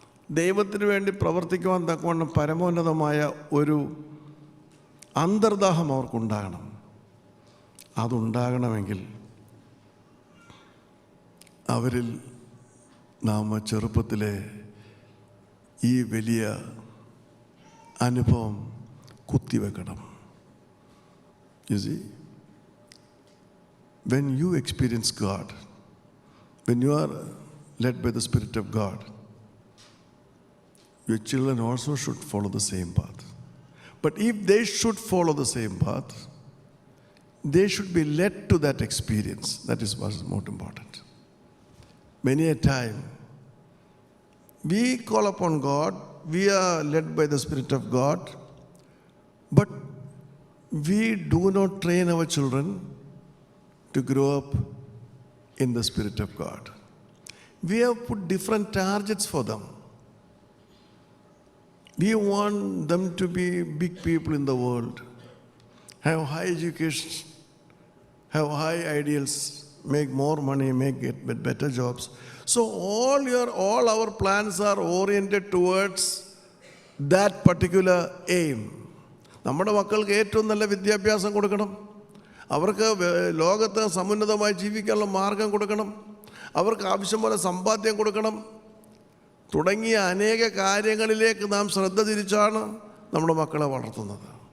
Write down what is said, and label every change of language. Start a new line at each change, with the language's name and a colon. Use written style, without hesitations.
Malayalam: ദൈവത്തിന് വേണ്ടി പ്രവർത്തിക്കുവാൻ തക്കവണ്ണം പരമോന്നതമായ ഒരു അന്തർദാഹം അവർക്കുണ്ടാകണം. അതുണ്ടാകണമെങ്കിൽ അവരിൽ നാം ചെറുപ്പത്തിലെ ഈ വലിയ അനുഭവം കുത്തിവെക്കണം.
English: You see, when you experience God, when you are led by the Spirit of God, your children also should follow the same path. But if they should follow the same path, they should be led to that experience. That is what is most important. Many a time, we call upon God, we are led by the Spirit of God, but we do not train our children to grow up in the Spirit of God. We have put different targets for them. We want them to be big people in the world, have high education, have high ideals, make more money, get better jobs. So all our plans are oriented towards that particular aim.
Malayalam: നമ്മുടെ മക്കൾക്ക് ഏറ്റവും നല്ല വിദ്യാഭ്യാസം കൊടുക്കണം, അവർക്ക് ലോകത്ത് സമുന്നതമായി ജീവിക്കാനുള്ള മാർഗം കൊടുക്കണം, അവർക്ക് ആവശ്യം പോലെ സമ്പാദ്യം കൊടുക്കണം തുടങ്ങിയ അനേക കാര്യങ്ങളിലേക്ക് നാം ശ്രദ്ധ തിരിച്ചാണ് നമ്മുടെ മക്കളെ വളർത്തുന്നത്.